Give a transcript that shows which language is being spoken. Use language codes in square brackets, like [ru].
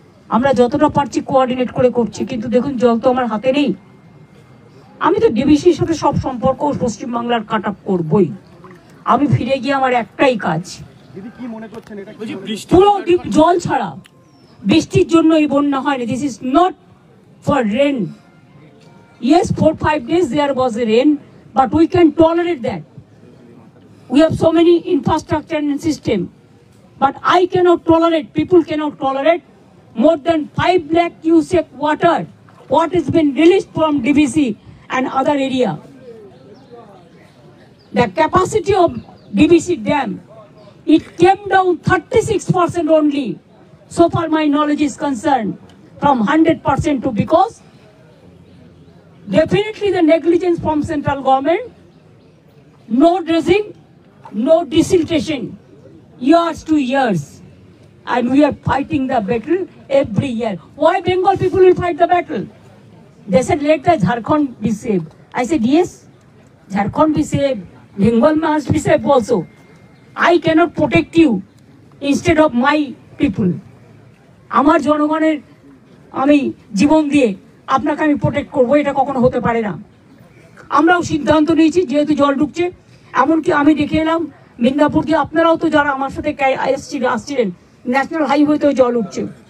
[bn] আমরা যতটা পারছি কোঅর্ডিনেট করে করছি, কিন্তু দেখুন জল তো আমার হাতে নেই। আমি তো ডিবিসির সাথে সব সম্পর্ক পশ্চিমবাংলার কাট আপ করবই। আমি ফিরে গিয়ে আমার একটাই কাজ, পুরো জল ছাড়া। বৃষ্টির জন্য এই বন্যা হয়নি। [en] This is not for rain. Yes, 4-5 days there was a rain, but we can tolerate that. We have so many infrastructure and system, but I cannot tolerate, people cannot tolerate more than 5 lakh cubic water what has been released from DBC and other area. The capacity of DBC dam, it came down 36% only, so far my knowledge is concerned, from 100% to, because definitely the negligence from central government, no dredging, no desiltation, years to years, and we are fighting the battle every year. Why Bengal people will fight the battle? They said let the Jharkhand be saved. I said yes, Jharkhand be saved, Bengal must be saved also. I cannot protect you instead of my people. [bn] আমার জনগণের আমি জীবন দিয়ে আপনাকে আমি protect করবো, এটা কখনো হতে পারে না। আমরাও সিদ্ধান্ত নিয়েছি, যেহেতু জল ঢুকছে। এমনকি আমি দেখে এলাম মিদনাপুর দিয়ে, আপনারাও তো যারা আমার সাথে আসছিলেন, ন্যাশনাল হাইওয়েতেও জল উঠছে।